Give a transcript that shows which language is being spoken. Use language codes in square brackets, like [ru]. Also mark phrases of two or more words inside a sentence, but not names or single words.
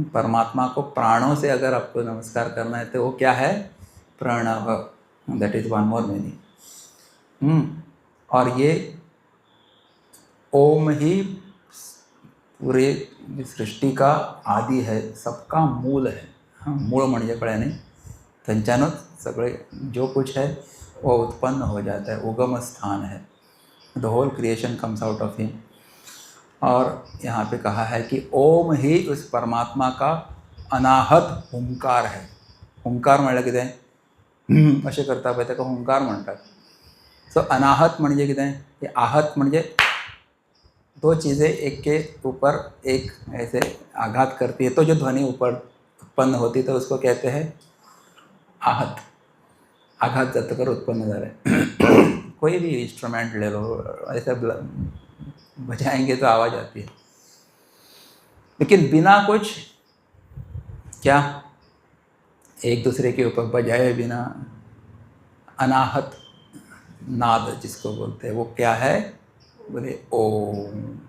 [hi] परमात्मा को प्राणों से अगर आपको नमस्कार करना है तो वो क्या है, प्रणव। [en] That is one more meaning. [hi] और ये ओम ही पूरे सृष्टि का आदि है, सबका मूल है। हाँ, [kok] मूळ म्हणजे कळ्याने त्यांच्यानंच सगळे [hi] जो कुछ है वो उत्पन्न हो जाता है, उगम स्थान है। [en] The whole creation comes out of him. [hi] और यहाँ पे कहा है कि ओम ही उस परमात्मा का अनाहत हुंकार है. [kok] हुंकार म्हणलं कितें अशें करता पळय ताका हुंकार म्हणटात. [hi] सो [kok] अनाहत म्हणजे कितें की आहत म्हणजे [hi] दो चीज़ें एक के ऊपर एक ऐसे आघात करती है तो जो ध्वनि ऊपर उत्पन्न होती तो उसको कहते हैं आहत. [mr] आघात जातकर उत्पन्न झाले. [hi] कोई भी इंस्ट्रूमेंट ले लो, ऐसे बजाएंगे तो आवाज़ आती है, लेकिन बिना कुछ क्या एक दूसरे के ऊपर बजाए बिना अनाहत नाद जिसको बोलते हैं वो क्या है, बोले ओम.